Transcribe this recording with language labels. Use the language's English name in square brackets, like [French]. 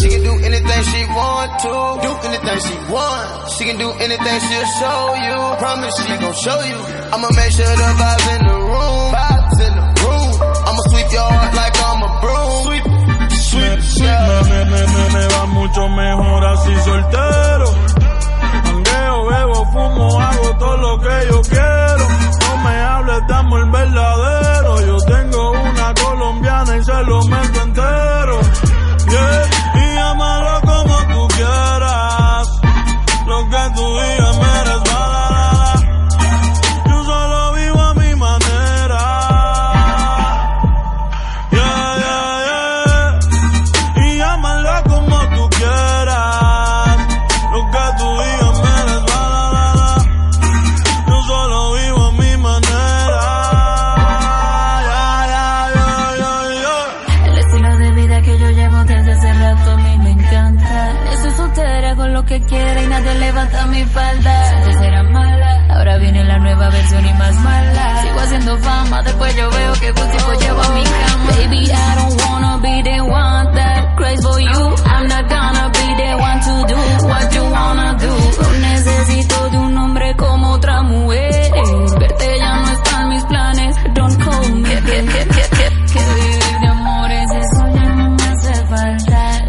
[English] She can do anything she want to. Do anything she want. She can do anything she'll show you. Promise she gon' show you. I'ma make sure the vibes in the room. Vibes in the room. I'ma sweep your heart like I'm a broom. Sweep, sweep, sweep. [Spanish] Me va mucho mejor así soltero. Mangueo, bebo, fumo, hago todo lo que yo quiero. No me hables de amor verdadero. Yo tengo una colombiana y se lo meto entero. Yeah. Y llámalo como tú quieras. Lo que tú digas me resbala. Yo solo vivo a mi manera. Yeah, yeah, yeah. Y llámalo como tú quieras. Lo que tú digas me resbala. Yo solo vivo a mi manera. Yeah, yeah, yeah, yeah, yeah. El estilo de vida que yo llevo desde hace rato a mí me encanta. Estoy soltera con lo que quiera y nadie levanta mi falda. Antes era mala, ahora viene la nueva versión y más mala. Sigo haciendo fama, después yo veo que Gustico llevo a mi cama. [English] Baby, I don't wanna be the one that craves for you. I'm not gonna be the one to do what you wanna do. [Spanish] No necesito de un hombre como otra mujer. Verte ya no están mis planes, [English] don't call me. [Spanish] Que vivir de amores, eso ya no me hace falta.